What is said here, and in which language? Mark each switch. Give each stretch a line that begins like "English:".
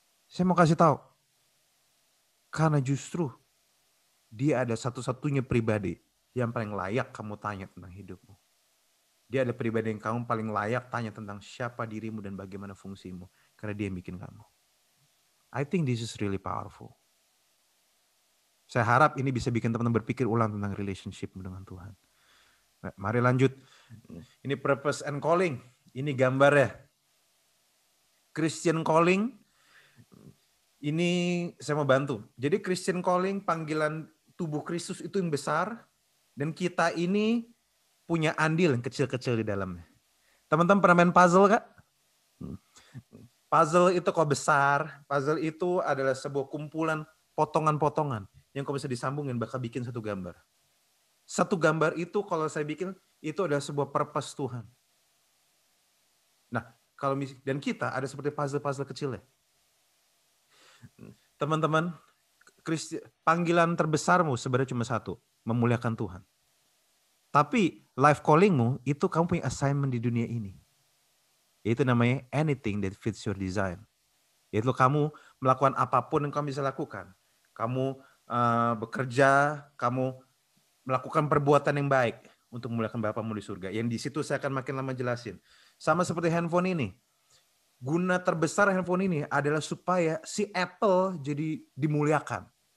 Indonesian: Saya mau kasih tahu. Karena justru dia ada satu-satunya pribadi yang paling layak kamu tanya tentang hidupmu. Dia ada pribadi yang kamu paling layak tanya tentang siapa dirimu dan bagaimana fungsimu. Karena dia yang bikin kamu.
English: I think this is really powerful.
Indonesian: Saya harap ini bisa bikin teman-teman berpikir ulang tentang relationship dengan Tuhan. Nah, mari lanjut. Ini
English: purpose and calling.
Indonesian: Ini gambarnya. Christian calling. Ini saya mau bantu. Jadi Christian calling, panggilan tubuh Kristus itu yang besar. Dan kita ini punya andil yang kecil-kecil di dalamnya. Teman-teman pernah main puzzle kak? Puzzle itu kok besar. Puzzle itu adalah sebuah kumpulan potongan-potongan yang kok bisa disambungin bakal bikin satu gambar. Satu gambar itu kalau saya bikin, itu adalah sebuah purpose Tuhan. Nah, dan kita ada seperti puzzle-puzzle kecil ya. Teman-teman, panggilan terbesarmu sebenarnya cuma satu, memuliakan Tuhan. Tapi life callingmu itu kamu punya assignment di dunia ini. Itu namanya
English: anything that fits your design.
Indonesian: Yaitu kamu melakukan apapun yang kamu bisa lakukan. Kamu bekerja, kamu melakukan perbuatan yang baik untuk memuliakan Bapamu di surga. Yang di situ saya akan makin lama jelasin. Sama seperti handphone ini. Guna terbesar handphone ini adalah supaya si Apple jadi dimuliakan.